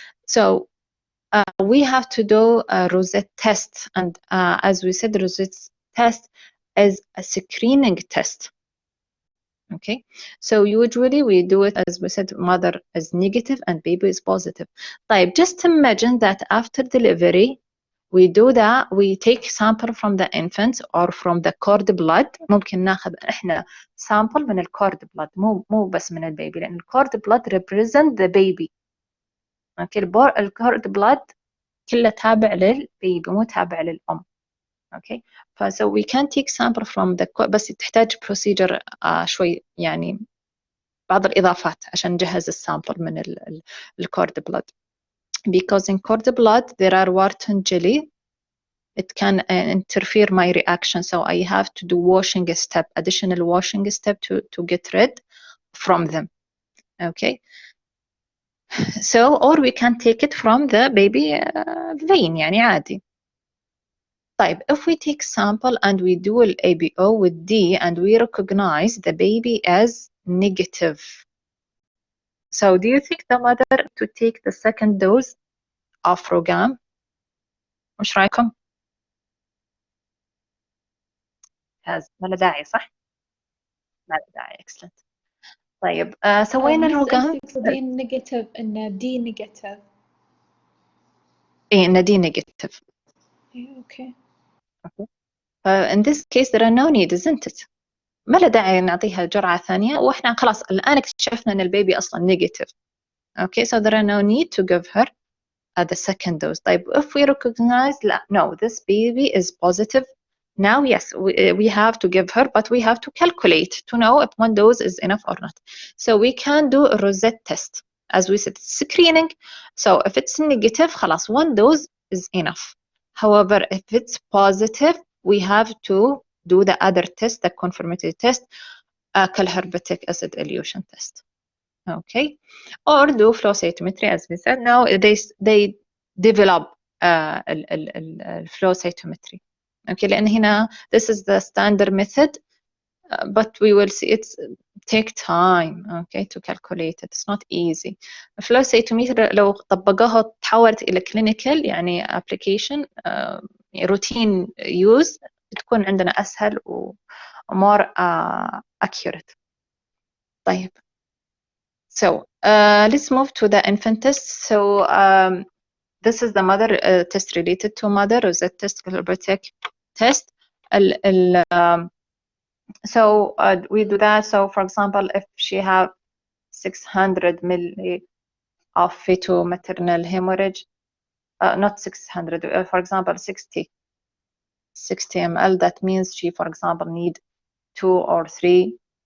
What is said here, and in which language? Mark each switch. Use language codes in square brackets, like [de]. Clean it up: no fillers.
[en] So we have to do a Rosette test, and as we said, Rosette test is a screening test. Okay, so usually we do it, as we said, mother is negative and baby is positive. طيب, just imagine that after delivery we do that, we take sample from the infant or from the cord blood. [ar] ممكن ناخذ احنا sample من الcord blood, مو بس من البيبي، لأن [en] الcord blood represent the baby. [ar] Okay, الcord blood كله تابع للبيبي مو تابع للأم. [en] Okay, so we can take sample from the [ar] بس تحتاج procedure شوي يعني بعض الإضافات عشان نجهز السامبل من الcord blood. [en] Because in cord blood there are Wharton jelly. It can interfere my reaction, so I have to do washing step, additional washing step to get rid from them. Okay. So, or we can take it from the baby vein [ar] يعني عادي. [en] طيب, if we take sample and we do an ABO with D and we recognize the baby as negative. So do you think the mother to take the second dose of RhIG? [ar] وش رايكم؟ ما له داعي صح؟ ما له داعي. [en] excellent. [ar] طيب, سوينا الRhIG. تقصدين نيجاتيف إن دي نيجاتيف؟ إيه, إن دي نيجاتيف. أوكي. [en] In this case there are no need, isn't it? [ar] ما له داعي نعطيها جرعة ثانية وإحنا خلاص الآن اكتشفنا إن البيبي أصلاً negative. [en] Okay, so there are no need to give her the second dose. طيب, if we recognize لا, no, this baby is positive. Now, yes, we have to give her, but we have to calculate to know if 1 dose is enough or not. So we can do a Rosette test. As we said, screening. So if it's negative, خلاص 1 dose is enough. However, if it's positive, we have to do the other test, the confirmatory test, Kelhauer-betke acid elution test. Okay, or do flow cytometry, as we said. Now they develop flow cytometry. Okay, [ar] لأن هنا [en] this is the standard method, but we will see it's take time. Okay, to calculate it. It's not easy. [ar] flow cytometer لو طبقوها تحولت إلى clinical يعني application routine use تكون عندنا أسهل و [en] more accurate. [ar] طيب. [en] So let's move to the infant test. So this is the mother test related to mother, Rosette test, Kelhauer-betke test. So we do that. So for example, if she have 600 milli of fetal-maternal hemorrhage, not 600, for example, 60 ml, that means she, for example, need 2 or 3.